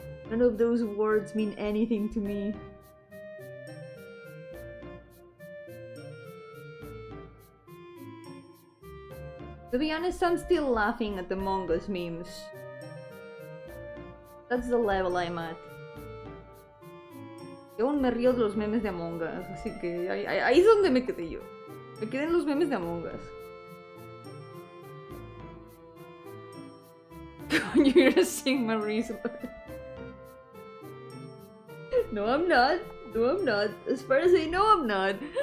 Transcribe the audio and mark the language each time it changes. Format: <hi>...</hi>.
<en>None of those words mean anything to me. To be honest, I'm still laughing at the Among Us memes. That's the level I'm at.</en> <es>Yo aún me río de los memes de Among Us, así que ahí es donde me quedé yo. Me quedé en los memes de Among Us.</es> <en>You're gonna sing my reason. No, I'm not. No, I'm not. As far as I know, I'm not.</en>